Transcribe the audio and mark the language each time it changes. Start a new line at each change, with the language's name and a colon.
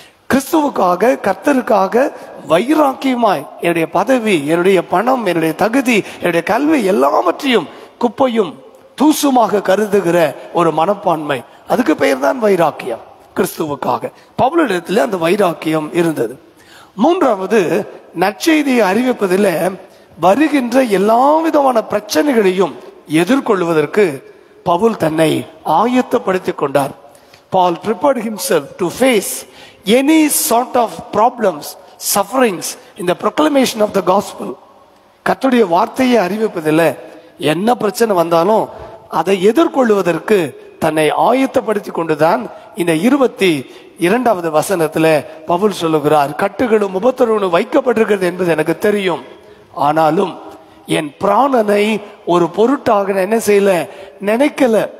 Tamil: கிறிஸ்துவுக்காக, கர்த்தருக்காக வைராக்கியமாய் என்னுடைய பதவி, என்னுடைய பணம், என்னுடைய தகுதி, என்னுடைய கல்வி எல்லாவற்றையும் குப்பையும் தூசுமாக கருதுகிற ஒரு மனப்பான்மை, அதுக்கு பெயர் தான் வைராக்கியம். கிறிஸ்துவுக்காக பவுலிடத்தில் அந்த வைராக்கியம் இருந்தது. மூன்றாவது, நற்செய்தியை அறிவிப்பதில் வருகின்ற எல்லா விதமான பிரச்சனைகளையும் எதிர்கொள்வதற்கு பவுல் தன்னை ஆயத்தப்படுத்திக் கொண்டார்.
English: Paul prepared himself to face any sort of problems, sufferings in the proclamation of the gospel.
Tamil: கர்த்தருடைய வார்த்தையை அறிவிப்பதில் என்ன பிரச்சனை வந்தாலும் அதை எதிர்கொள்வதற்கு தன்னை ஆயத்தப்படுத்தி கொண்டுதான் இந்த 22வது வசனத்துல பவுல் சொல்லுகிறார், கட்டுகளும் உபத்திரவும் வைக்கப்பட்டிருக்கிறது என்பது எனக்கு தெரியும், ஆனாலும் என் பிராணனை ஒரு பொருட்டாக என்ன செய்யல, நினைக்கல.